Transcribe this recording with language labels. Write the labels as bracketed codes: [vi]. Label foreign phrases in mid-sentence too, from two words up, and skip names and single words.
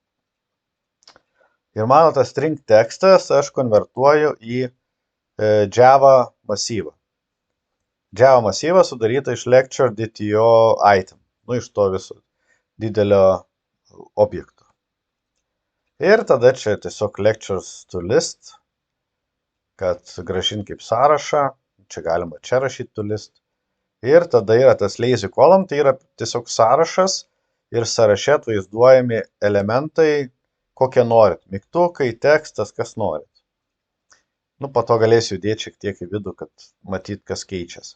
[lt] Ir mano tas string tekstas aš konvertuoju į Java masyvą. Java masyvą sudaryta iš [en] lecture DTO item, [lt] iš to viso didelio objekto. Ir tada čia tiesiog [en] lectures to list, [lt] kad grąžint kaip sąrašą, čia galima čia rašyti [en] to list. [lt] Ir tada yra tas [en] lazy column, [lt] tai yra tiesiog sąrašas ir sąraše atvaizduojami elementai, kokie norit. Mygtukai, tekstas, kas norit. Po to galėsiu įdėti šiek tiek į vidų, kad matyt, kas keičiasi.